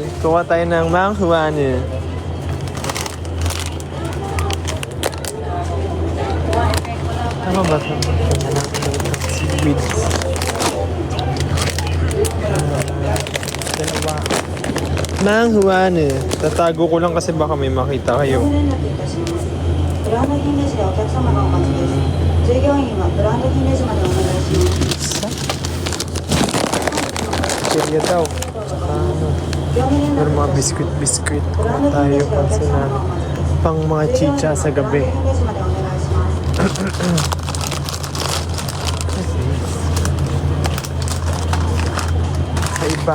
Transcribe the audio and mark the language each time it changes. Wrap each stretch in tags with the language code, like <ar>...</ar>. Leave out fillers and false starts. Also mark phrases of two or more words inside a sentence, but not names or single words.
<tl>Kuha tayo ng manghuanu. Tama ba ito? Seaweed. Dalawa. Manghuanu. Tatago ko lang kasi baka may makita kayo.</tl> <ja>ブランド品レジでお客様がお待ちです。従業員はブランド品レジまでお願いします。</ja> <tl>Kaya daw. Saka ano. Pero mga biskuit-biskuit. Kuha tayo pang mga chicha sa gabi. Sa iba.</tl>